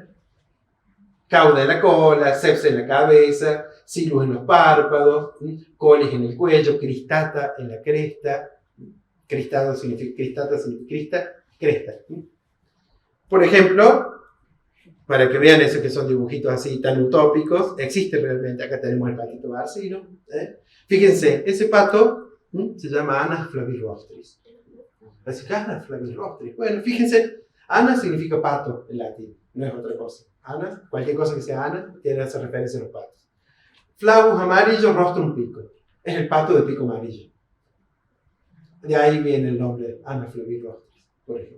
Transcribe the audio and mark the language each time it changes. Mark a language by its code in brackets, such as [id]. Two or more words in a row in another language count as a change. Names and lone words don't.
[es] Cauda en la cola, sepsa en la cabeza, silus en los párpados, colis en el cuello, cristata en la cresta. Cristata significa cresta. Por ejemplo, para que vean eso que son dibujitos así tan utópicos, existe realmente. Acá tenemos el patito barcino. Fíjense, ese pato se llama Anas flavirostris. Anas flavirostris. Bueno, fíjense, Anas significa pato en latín, no es otra cosa. Anas, cualquier cosa que sea Anas, tiene esa referencia a los patos. Flavus amarillo, rostrum pico. Es el pato de pico amarillo. De ahí viene el nombre Anas flavirostris, por ejemplo.